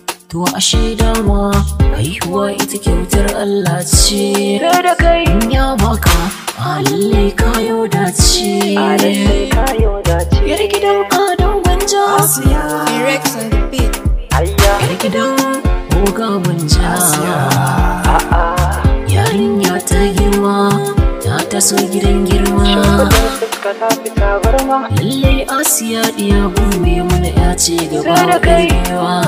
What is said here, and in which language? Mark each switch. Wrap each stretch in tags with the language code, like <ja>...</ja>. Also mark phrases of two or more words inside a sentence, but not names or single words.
<ha>To ashe dama haihuwa ita kyautar Allah ce. Sai da kai. In ya baka, a lallai ka yau dace. A lallai ka yau dace. Yar gidan Ado Gwanja. Asiya.</ha> <en>Rex on the beat. Ayya.</en> <ha>Yar gidan Oga Gwanja. Asiya. A'a. Yarinya ta girma, ta taso gidan girma. Shimfiɗar fuska ta fi tabarma. Lallai Asiya diya gurme mana ya ce gaba Sai da kai. ɗaya.</ha>